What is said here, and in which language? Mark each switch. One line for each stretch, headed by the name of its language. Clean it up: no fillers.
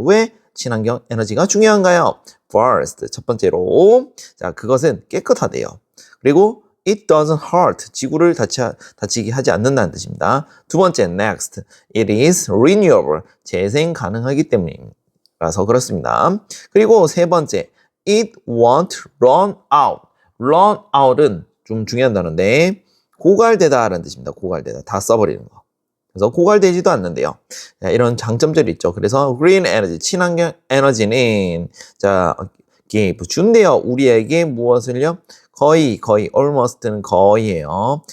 Korean: 왜 친환경 에너지가 중요한가요?
English: First,
Korean: 첫 번째로, 그것은 깨끗하대요. 그리고
English: it doesn't hurt.
Korean: 지구를 다치게 하지 않는다는 뜻입니다. 두 번째,
English: next. It is renewable.
Korean: 재생 가능하기 때문이라서 그렇습니다. 그리고 세 번째,
English: it won't run out.
Korean: run out은 좀 중요한 단어인데 고갈되다라는 뜻입니다. 고갈되다. 다 써버리는 거. 그래서 고갈되지도 않는데요. 자, 이런 장점들이 있죠. 그래서 green energy, 친환경 에너지는 자, give, 준대요. 우리에게 무엇을요? 거의 almost는 거의예요.